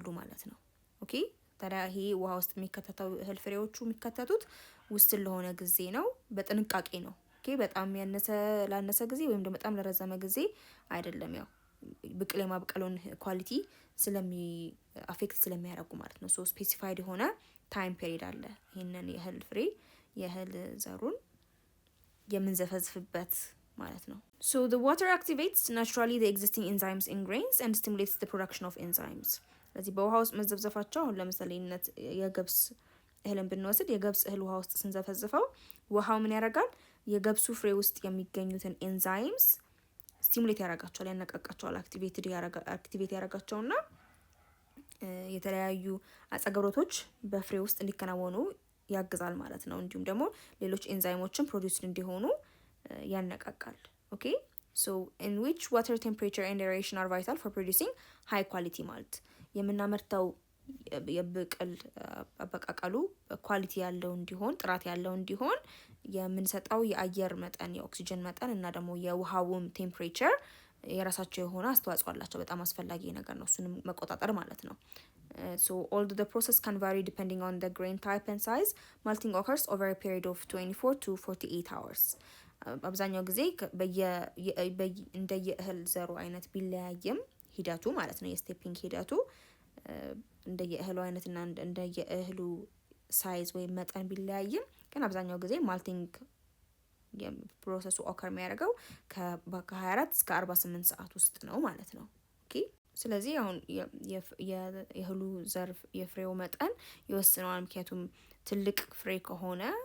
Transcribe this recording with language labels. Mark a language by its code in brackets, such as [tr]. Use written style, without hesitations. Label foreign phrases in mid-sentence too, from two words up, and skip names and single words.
[am] ማለት ነው። ኦኬ ታዲያ ይሄ ውሃ ውስጥ የሚከተተው እህል ፍሬዎቹ የሚከተቱት ውስን ለሆነ ጊዜ ነው፣ በጥንቃቄ ነው። ኦኬ በጣም ላነሰ ጊዜ ወይም ደግሞ በጣም ለረዘመ ጊዜ አይደለም። ያው ብቅል የማብቀሉን ኳሊቲ አፌክት ስለሚያደርጉ ማለት ነው። ስፔሲፋይድ የሆነ [en] time period [am] አለ ይሄንን የእህል ዘሩን የምንዘፈዝፍበት ማለት ነው። [en] the water activates naturally the existing enzymes in grains and stimulates the production of enzymes. [am] ስለዚህ በውሃ ውስጥ መዘፍዘፋቸው አሁን ለምሳሌነት የገብስ እህልን ብንወስድ የገብስ እህል ውሃ ውስጥ ስንዘፈዝፈው ውሃው ምን ያደርጋል? የገብሱ ፍሬ ውስጥ የሚገኙትን ኤንዛይምስ ስቲሙሌት ያደርጋቸዋል፣ ያነቃቃቸዋል፣ አክቲቬት ያደርጋቸውና የተለያዩ አጸግብሮቶች በፍሬ ውስጥ እንዲከናወኑ ያግዛል ማለት ነው። እንዲሁም ደግሞ ሌሎች ኤንዛይሞችን ፕሮዲዩስድ እንዲሆኑ ያነቃቃል። ኦኬ [en] in which water temperature and aeration are vital for producing high quality malt. [am] የምናመርተው የብቅል አበቃቀሉ ኳሊቲ ያለው እንዲሆን ጥራት ያለው እንዲሆን የምንሰጠው የአየር መጠን የኦክሲጅን መጠን እና ደግሞ የውሃውም ቴምፕሬቸር የራሳቸው የሆነ አስተዋጽኦ አላቸው። በጣም አስፈላጊ ነገር ነው እሱንም መቆጣጠር ማለት ነው። [en] although the process can vary depending on the grain type and size, malting occurs over a period of 24 to 48 hours. [am] አብዛኛው ጊዜ እንደ የእህል ዘሩ አይነት ቢለያይም ሂደቱ ማለት ነው የስቴፒንግ ሂደቱ እንደ የእህሉ አይነትና እንደ የእህሉ ሳይዝ ወይም መጠን ቢለያይም ግን አብዛኛው ጊዜ ማልቲንግ የፕሮሰሱ ኦከር የሚያደርገው ከ24 እስከ 48 ሰዓት ውስጥ ነው ማለት ነው። ኦኬ ስለዚህ አሁን የእህሉ ዘርፍ የፍሬው መጠን ይወስነዋል። ምክንያቱም ትልቅ ፍሬ ከሆነ